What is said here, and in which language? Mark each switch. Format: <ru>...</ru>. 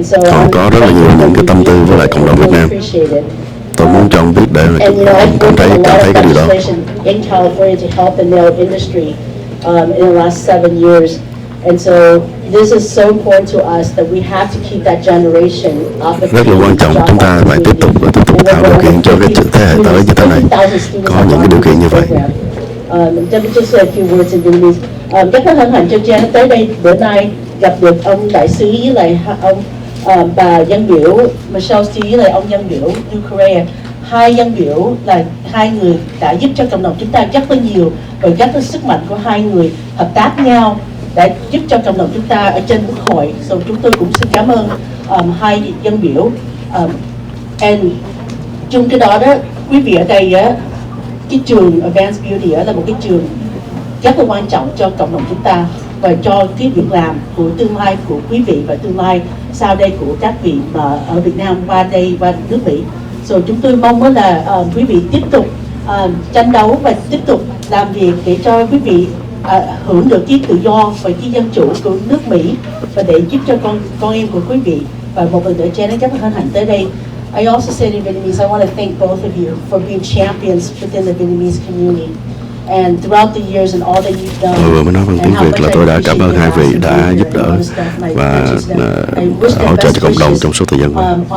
<vi>Họ có rất là nhiều những cái tâm tư với lại cộng đồng Việt Nam. Tôi muốn cho ông biết để mà ông cảm thấy cái điều đó.</vi> <en>In California to help the nail industry in the last 7 years, and so this is so important to us that we have to keep that generation of the.</en> <vi>Rất là quan trọng, chúng ta phải tiếp tục tạo điều kiện cho cái thế hệ tới như thế này có những cái điều kiện như vậy.</vi> <en>Just say a few words in Vietnamese.</en> <vi>Rất là hân hạnh cho Jen tới đây bữa nay gặp được ông đại sứ với lại ông bà dân biểu Michelle với lại ông dân biểu New Korea. Hai dân biểu là hai người đã giúp cho cộng đồng chúng ta rất là nhiều, và rất là sức mạnh của hai người hợp tác nhau đã giúp cho cộng đồng chúng ta ở trên quốc hội. So chúng tôi cũng xin cảm ơn hai dân biểu. And chung cái đó quý vị ở đây cái trường Advanced Beauty là một cái trường rất là quan trọng cho cộng đồng chúng ta và cho cái việc làm của tương lai của quý vị và tương lai sau đây của các vị mà ở Việt Nam qua đây qua nước Mỹ. Rồi chúng tôi mong là quý vị tiếp tục tranh đấu và tiếp tục làm việc để cho quý vị hưởng được cái tự do và cái dân chủ của nước Mỹ và để giúp cho con em của quý vị. Và một lần nữa Jen rất hân hạnh tới đây.</vi> <en>I also said in Vietnamese, I want to thank both of you for being champions within the Vietnamese community. And throughout the years and all that you've done.</en> <vi>Tôi vừa mới nói bằng tiếng Việt là tôi đã cảm ơn hai vị đã giúp đỡ và hỗ trợ cho cộng đồng trong suốt thời gian qua.</vi>